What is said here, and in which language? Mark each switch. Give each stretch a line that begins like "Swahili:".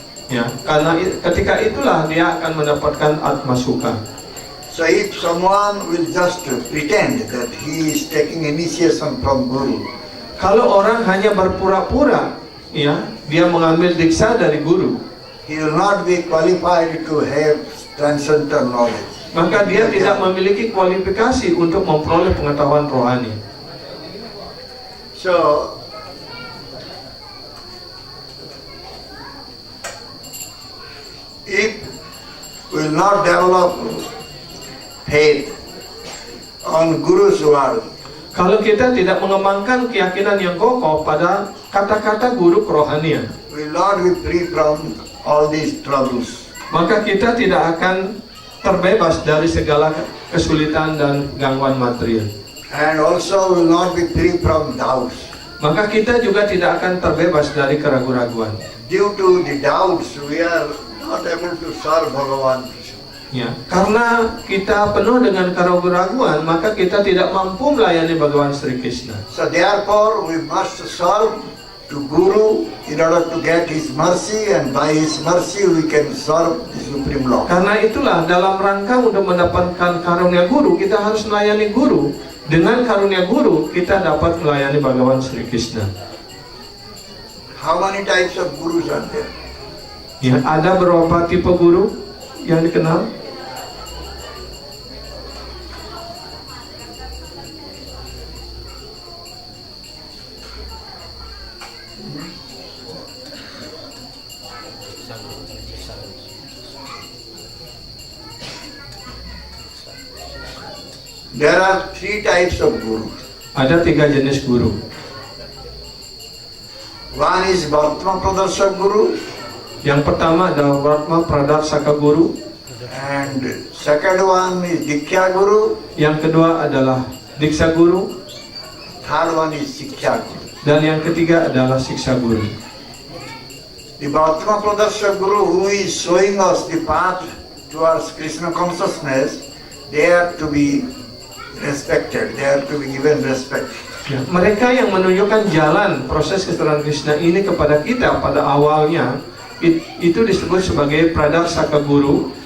Indonesian: Ya, karena ketika itulah dia akan mendapatkan atma suka.
English: So if someone will just pretend that he is taking initiation from Guru,
Indonesian: Kalau orang hanya berpura-pura, ya, dia mengambil diksa dari guru,
English: he will not be qualified to have transcendental knowledge.
Indonesian: maka dia tidak memiliki kualifikasi untuk memperoleh pengetahuan rohani.
English: So, if we will not develop faith on Guru's word,
Indonesian: Kalau kita tidak mengembangkan keyakinan yang kokoh pada kata-kata guru kerohanian,
English: we will not be free from all these troubles.
Indonesian: maka kita tidak akan terbebas dari segala kesulitan dan gangguan material.
English: And also will not be free from doubts.
Indonesian: Maka kita juga tidak akan terbebas dari keraguan-raguan.
English: Due to the doubts, we are not able to serve Bhagavan Krishna.
Indonesian: Ya, karena kita penuh dengan keraguan-raguan, maka kita tidak mampu melayani Bhagavan Sri Krishna.
English: So therefore, we must serve to Guru in order to get His mercy, and by His mercy we can serve the Supreme Lord.
Indonesian: Karena itulah dalam rangka untuk mendapatkan karunia guru, kita harus melayani guru. Dengan karunia guru, kita dapat melayani Bhagavan Sri Krishna.
English: How many types of Gurus are there?
Indonesian: Ya, ada beberapa tipe guru yang dikenal.
English: There are three types of Gurus.
Indonesian: Ada 3 jenis guru.
English: One is Vartma Pradarshak Guru,
Indonesian: Yang pertama adalah Vartma Pradarsaka Guru.
English: and second one is Diksha Guru,
Indonesian: Yang kedua adalah Diksa Guru.
English: third one is Siksha Guru.
Indonesian: Dan yang ketiga adalah Siksa Guru.
English: The Vartma Pradarshak Guru who is showing us the path towards Krishna consciousness, they are to be respected, they are to be given respect.
Indonesian: Ya, mereka yang menunjukkan jalan proses kesetaraan Krishna ini kepada kita pada awalnya, itu disebut sebagai Pradarsaka Guru.